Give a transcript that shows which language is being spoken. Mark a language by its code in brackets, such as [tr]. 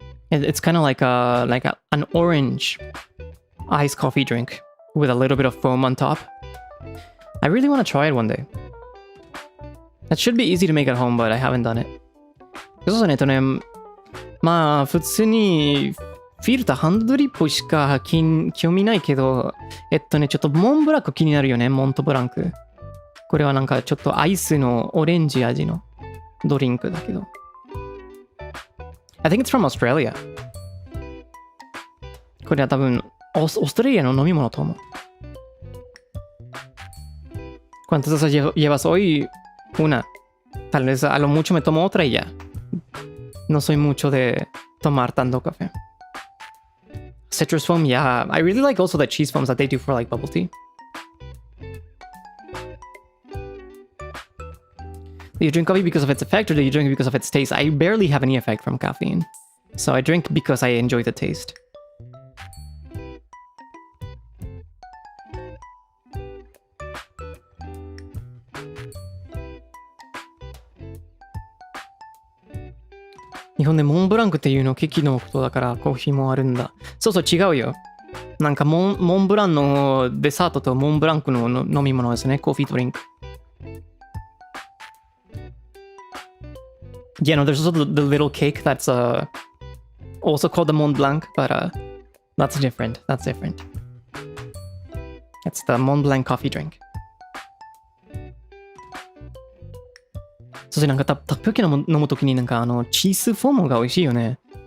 [en] It's kind of like an orange iced coffee drink with a little bit of foam on top. I really want to try it one day. That should be easy to make at home, but I haven't done it. [ja] そうですね、まあ普通にフィルターハンドドリップしか興味ないけど、ちょっとモンブランク気になるよね、モントブランク。これはなんかちょっとアイスのオレンジ味のドリンクだけど。 [en] I think it's from Australia. [ja] これは多分オーストラリアの飲み物と思う。 [es] ¿Cuántas tazas llevas hoy? Una. Tal vez a lo mucho me tomo otra y ya. No soy mucho de tomar tanto café. [en] Citrus foam, yeah. I really like also the cheese foams that they do for like bubble tea. Do you drink coffee because of its effect or do you drink it because of its taste? I barely have any effect from caffeine. So I drink because I enjoy the taste. [ja] Japanでモンブランクっていうのケーキのことだからコーヒーもあるんだ。そうそう違うよ。なんかモンブランのデザートとモンブランクの飲み物ですね。コーヒードリンク。 [en] Yeah, no, there's also the little cake that's also called the Mont Blanc, but that's different. That's different. It's the Mont Blanc coffee drink. [ja] そしてなんかタピオカ飲むときになんかチーズフォームが美味しいよね。